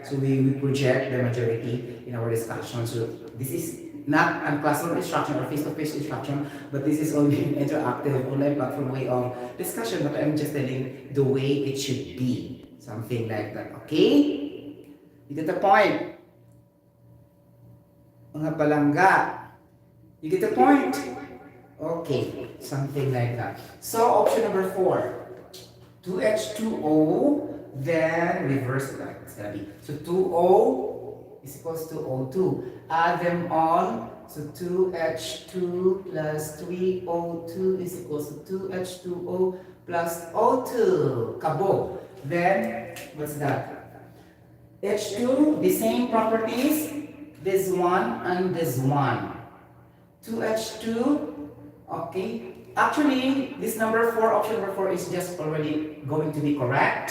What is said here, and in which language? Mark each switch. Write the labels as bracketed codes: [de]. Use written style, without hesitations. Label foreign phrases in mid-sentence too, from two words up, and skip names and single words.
[en] So we project the majority in our discussion. So this is not a classroom instruction or face-to-face instruction, but this is only an interactive online platform way of discussion. But I'm just telling the way it should be, something like that. Okay, you get the point. [ceb] Mga palangga. [en] You get the point? Okay, something like that. So option number 4. 2H2O, then reverse that. It's gonna be, so 2O is equals to O2. Add them all. So 2H2 plus 3O2 is equals to 2H2O plus O2. Kabo. Then, what's that? H2, the same properties. This one and this one. 2H2, okay. Actually, this number 4, option number 4 is just already going to be correct.